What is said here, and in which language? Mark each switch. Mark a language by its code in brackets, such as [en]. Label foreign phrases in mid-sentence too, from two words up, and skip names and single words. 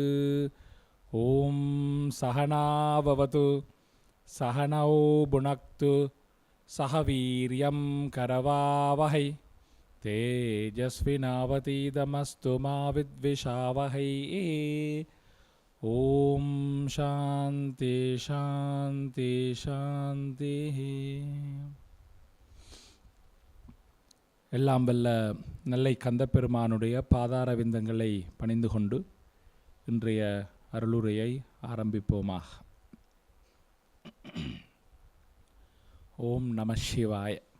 [sa] ओम सहना भवतु सहनौ भुनक्तु सह वीर्यं करवावहै तेजस्विनावतीतमस्तु मा विद्विषावहै। ओम शांति शांति शांति। [ta] எல்லாம் வல்ல நெல்லை கந்தப்பெருமானுடைய பாதார விந்தங்களை பணிந்து கொண்டு இன்றைய அருளுரையை ஆரம்பிப்போமாக. [sa] ॐ नमः शिवाय.